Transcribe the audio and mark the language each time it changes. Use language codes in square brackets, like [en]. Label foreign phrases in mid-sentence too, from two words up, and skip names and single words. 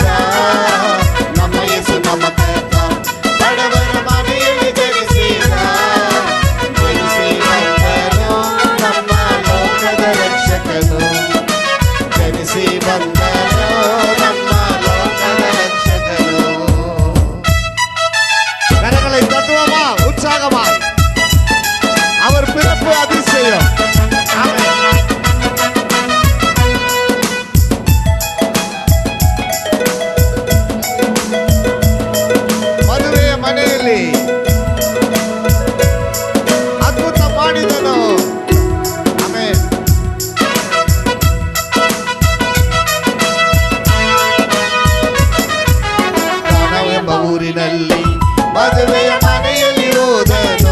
[kn] ನಮ್ಮ ಯೇಸು ನಮ್ಮ ಕರ್ತ ಬಡವರ ಮನೆಯಲ್ಲಿ ಜನಿಸಿದ. ಜನಿಸಿ ಬಂದನು ನಮ್ಮ ಲೋಕದ ರಕ್ಷಕನು. ಜನಿಸಿ ಬಂದನು ನಮ್ಮ ಲೋಕದ ರಕ್ಷಕನು. [ta] கரங்களை தட்டுவோமா உற்சாகமாய்? அவர் பிறப்பு அதிசயம். ஆமென். [kn] ಮದುವೆಯ ಮನೆಯಲ್ಲಿ ಅದ್ಭುತ ಮಾಡಿದನು. ಆಮೆನ್. ಕಾನಾವೆಂಬ ಊರಿನಲ್ಲಿ ಮದುವೆಯ ಮನೆಯಲ್ಲಿ ಹೋದನು.